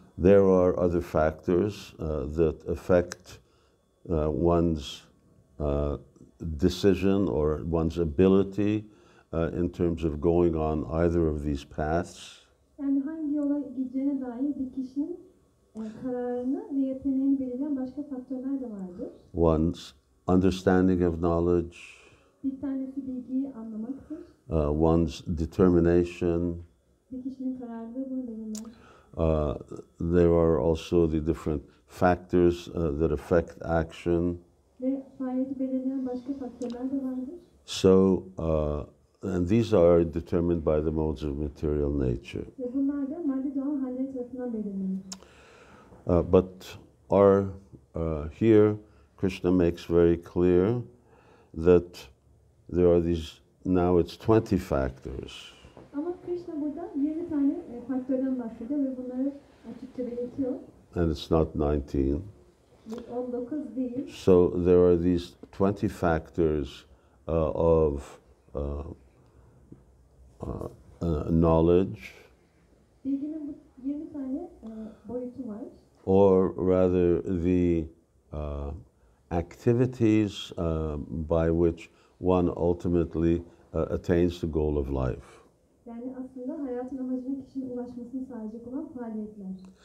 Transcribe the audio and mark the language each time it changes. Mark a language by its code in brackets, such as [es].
[en] There are other factors that affect one's decision or one's ability in terms of going on either of these paths. [tr] Yani hangi yola gideceğine dair bir kişinin kararını ve yeteneğini belirleyen başka faktörler de vardır. [en] One's understanding of knowledge, [tr] Bir tanesi bilgiyi anlamaktır. [en] One's determination. [tr] Bir kişinin kararlılığı bunu belirler. [en] There are also the different factors that affect action. [tr] Ve faaliyeti belirleyen başka faktörler de vardır. [en] So, and these are determined by the modes of material nature. [tr] Ve bunlar da maddi doğal halleri tarafından belirlenir. [en] But here, Krishna makes very clear that there are these, now it's 20 factors. [tr] Ama Krishna burada 20 tane faktörden bahsediyor ve bunları açıkça belirtiyor. [en] And it's not 19. [tr] 19 değil. [en] So there are these 20 factors of knowledge. [tr] Bilginin bu 20 tane boyutu var. [en] Or rather the activities by which one ultimately attains the goal of life. [tr] Yani aslında hayatın amacına kişinin ulaşmasını sağlayacak olan faaliyetler.